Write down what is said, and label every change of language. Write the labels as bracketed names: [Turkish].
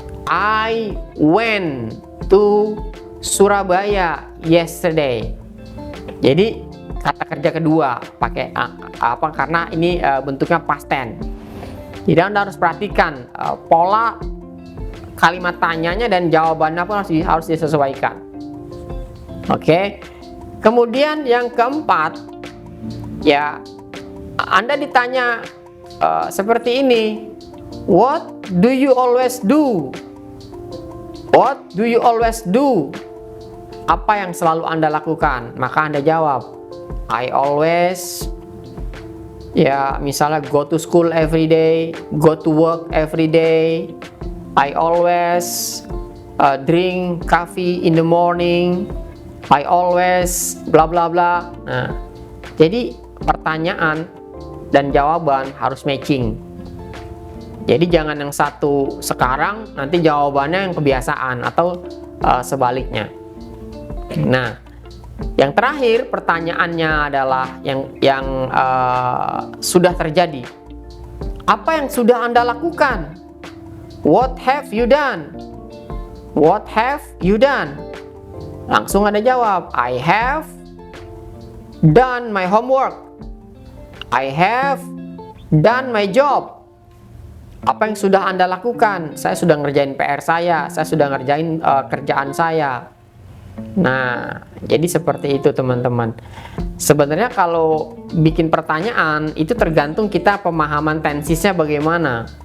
[English] I went to Surabaya yesterday. [Indonesian] Jadi kata kerja kedua pakai apa, karena ini bentuknya past tense. Jadi Anda harus perhatikan pola kalimat tanyanya dan jawabannya pun harus disesuaikan. Oke. Kemudian yang keempat, ya, Anda ditanya seperti ini, [English] what do you always do? What do you always do? [Indonesian] Apa yang selalu Anda lakukan? Maka Anda jawab, [English] I always, [Indonesian] ya misalnya [English] go to school every day, go to work every day, I always drink coffee in the morning, I always bla bla bla. [Indonesian] Nah, jadi pertanyaan dan jawaban harus matching. Jadi jangan yang satu sekarang nanti jawabannya yang kebiasaan atau sebaliknya. Nah, yang terakhir pertanyaannya adalah yang sudah terjadi. Apa yang sudah Anda lakukan? [English] What have you done? What have you done? [Indonesian] Langsung Anda jawab, [English] I have done my homework. I have done my job. [Indonesian] Apa yang sudah Anda lakukan? Saya sudah ngerjain PR saya sudah ngerjain kerjaan saya. Nah, jadi seperti itu teman-teman. Sebenarnya kalau bikin pertanyaan itu tergantung kita pemahaman tensisnya bagaimana.